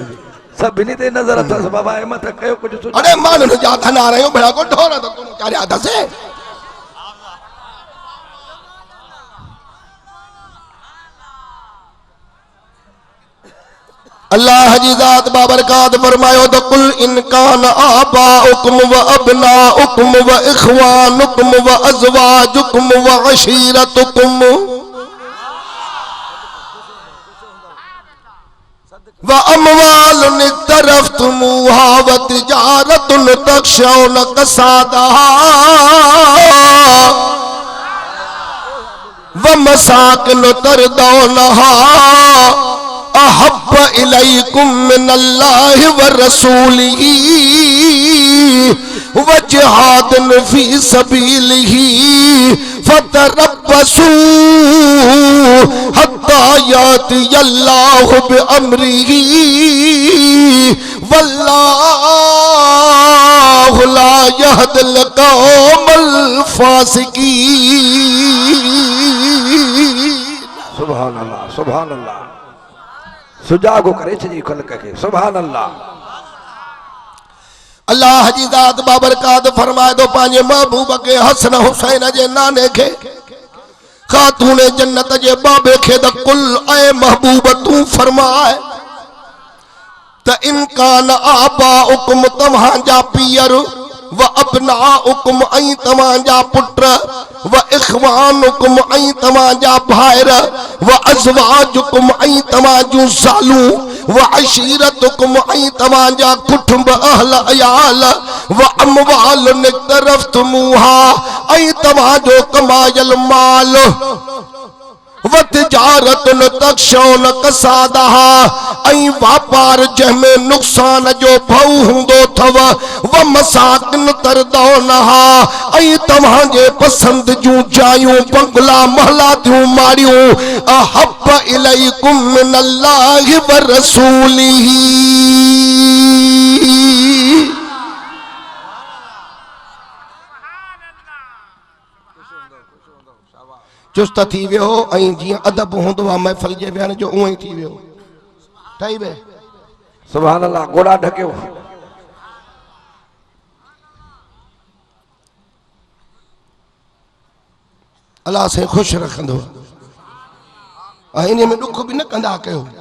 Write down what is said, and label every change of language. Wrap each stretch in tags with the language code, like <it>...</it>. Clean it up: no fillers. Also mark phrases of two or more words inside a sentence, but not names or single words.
<sd>सभिनी ते नज़र अथसि बाबा हिमत कयो कुझु। अरे माण्हुनि जा धना रहियो भेड़ा को ढोर त कोन चाढ़िया अथसि। अल्लाह जी ज़ात बाबरकात फरमायो त</sd> <ar>قل إن كان آباؤكم وأبناؤكم وإخوانكم وأزواجكم وعشيرتكم وأموال اقترفتموها وتجارة تخشون كسادها ومساكن ترضونها أحب إليكم من الله ورسوله وجهاد في سبيله فتربصوا حتى يأتي الله بأمره والله لا يهدي القوم الفاسقين. سبحان الله، سبحان الله.</ar> <sd>सुजागो करे छजी खलक के</sd> <ar>سبحان الله.</ar> <sd>अल्लाह जी ज़ात बाबरकात फरमाए दो पांजे महबूब के हसन हुसैन जे नाने के खातून जन्नत जे बाबे के द कुल ऐ महबूब तू फरमाए त</sd> <ar>إن كان آبا</ar> <sd>उकुम तव्हां जा पीर</sd> <ar>وأبناؤكم</ar> <sd>ऐं तव्हां जा पुट</sd> <ar>وإخوانكم</ar> <sd>ऐं तव्हां जा भाइर</sd> <ar>وأزواجكم</ar> <sd>ऐं तव्हां जूं ज़ालूं</sd> <ar>وعشيرتكم</ar> <sd>ऐं तव्हां जा कुटुंब अहल अयाल</sd> <ar>وأموال</ar> <sd>इक्तरफ्तुमूहा ऐं तव्हां जो कमायल माल</sd> <ar>وتجارة تخشون كسادها</ar> <sd>ऐं वापार जंहिंमें नुक़सान जो भउ हूंदो अथव</sd> <ar>ومساكن ترضونها</ar> <sd>ऐं तव्हां जे पसंदि जूं जायूं बंगला महला थियूं माड़ियूं</sd> <ar>أحب إليكم من الله ورسوله</ar> <sd>चुस्त थी वियो ऐं जीअं अदब हूंदो आहे महफ़िल जे वेहण जो उहो ई थी वियो। ठही वे</sd> <ar>سبحان الله.</ar> <sd>गोड़ा ढकियो। अल्लाह से ख़ुशि रखंदो ऐं इन में ॾुख बि न कंदा कयो।</sd>